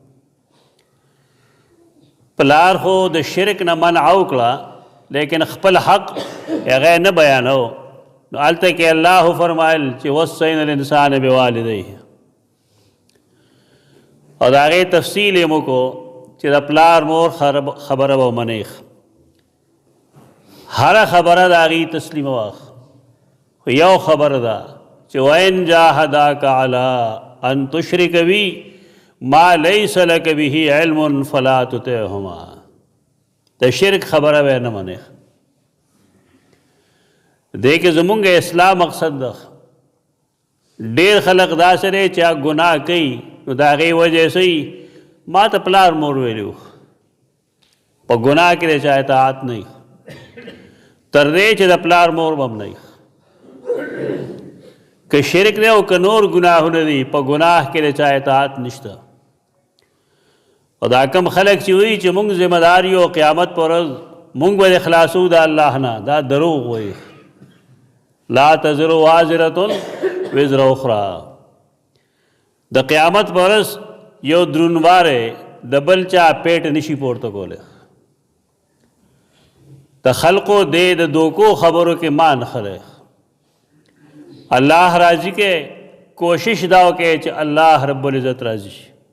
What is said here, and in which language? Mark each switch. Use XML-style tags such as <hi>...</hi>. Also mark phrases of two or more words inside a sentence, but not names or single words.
<ps>پلار خو د شرک نه منع وکړه لیکن خپل حق هغه نه بیانو، نو هلته کې الله فرمایل چې</ps> <ar>وصینا الانسان بوالدیه،</ar> <ps>او د هغې تفصیل یې مو کو چې د پلار مور خبره به ومنئ، هره خبره د هغې تسلیمه واخ. خو یو خبره ده چې</ps> <ar>وإن جاهداک علی ان تشرک بی ما لیس لک به علم فلا تطعهما،</ar> <ps>د شرک خبره به نه منئ. دې کې زمونږ اصلاح مقصد ده. ډېر خلق داسې دی چې هغه ګناه کوي نو د هغې وجې صحیح ما ته پلار مور ویلي په ګناه کې د چا اطاعت نه وي، تر دې چې د پلار مور به هم نه وي. که شرک دی او که نور ګناهونه دي په ګناه کې د چا اطاعت نشته. او دا کم خلق چې وایي چې مونږ ذمہ دار یو قیامت پر ورځ مونږ به خلاصو د الله نه، دا دروغ وایي.</ps> <ar>لا تزر وازرة وزر اخرى،</ar> <ps>د قیامت پر ورځ یو درونواره د بل چا پیټ نشي پورته کولی. د خلقو دې د دوکو خبرو کې ما نه خلی. الله راضي کې کوشش دا وکړي چې الله رب العزت راضي شي.</ps>